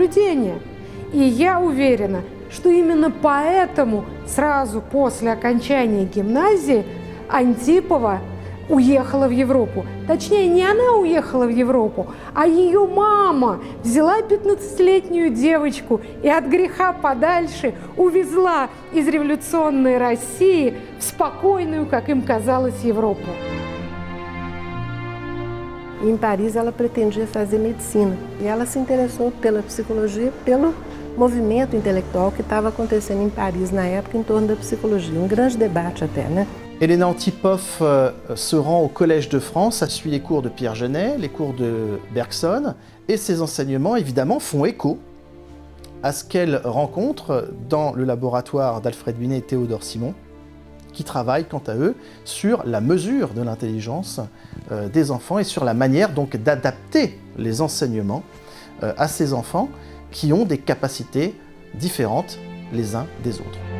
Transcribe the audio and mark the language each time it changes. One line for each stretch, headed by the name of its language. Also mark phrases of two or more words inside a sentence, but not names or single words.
Russian: И я уверена, что именно поэтому сразу после окончания гимназии Антипова уехала в Европу. Точнее, не она уехала в Европу, а ее мама взяла 15-летнюю девочку и от греха подальше увезла из революционной России в спокойную, как им казалось, Европу.
Portuguese: Em Paris, ela pretendia fazer medicina e ela se interessou pela psicologia, pelo movimento intelectual que estava acontecendo em Paris na época em torno da psicologia. Grande debate até, né?
French: Elena Antipoff se rend au Collège de France, elle suit les cours de Pierre Genet, les cours de Bergson, et ses enseignements, évidemment, font écho à ce qu'elle rencontre dans le laboratoire d'Alfred Binet et Théodore Simon, qui travaillent, quant à eux, sur la mesure de l'intelligence des enfants et sur la manière donc d'adapter les enseignements à ces enfants qui ont des capacités différentes les uns des autres.